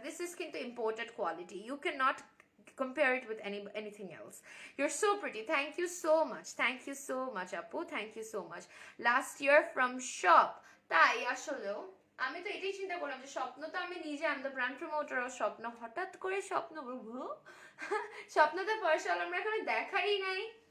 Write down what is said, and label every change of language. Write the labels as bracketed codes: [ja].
[en] This is কিন্তু imported quality, you can not compare it with anything else. You're so pretty, thank you so much Apu, thank you so much. Last year from shop, [bn] তাই আসলেও আমি তো এটাই চিন্তা করলাম যে স্বপ্ন তো আমি নিজে, আমি তো ব্র্যান্ড প্রমোটার অফ স্বপ্ন, হঠাৎ করে স্বপ্ন বলবো, স্বপ্ন তো পার্সোনাল আমরা এখানে দেখারই নাই।